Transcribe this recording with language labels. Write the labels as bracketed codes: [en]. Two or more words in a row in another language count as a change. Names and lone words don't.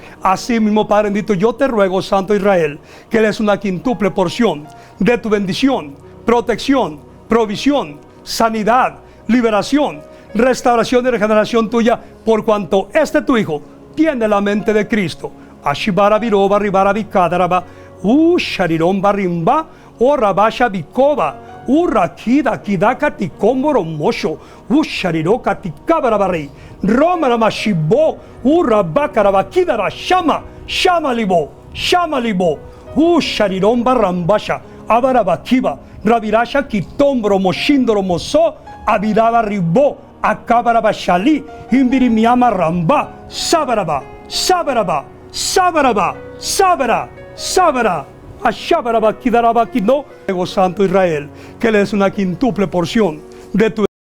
[es] Así mismo, Padre bendito, yo te ruego, Santo Israel, que le des una quintuple porción de tu bendición, protección, provisión, sanidad, liberación, restauración y regeneración tuya, por cuanto este tu Hijo tiene la mente de Cristo. Ashibara biroba ribara bikadaraba shariron barimba orabasha bikoba urakida kidaka tikomboro mosho shariroka tikabarabarei romara mashibo urabakaraba kidara shama libo shariron barambasha abarabakiba ravirasha kitombro moshindoro moso abiraba ribo akabarabashali imbirimiama ramba sabaraba Ashabaraba, Kidaraba, Kino, Santo Israel, que le des una quintuple porción de tu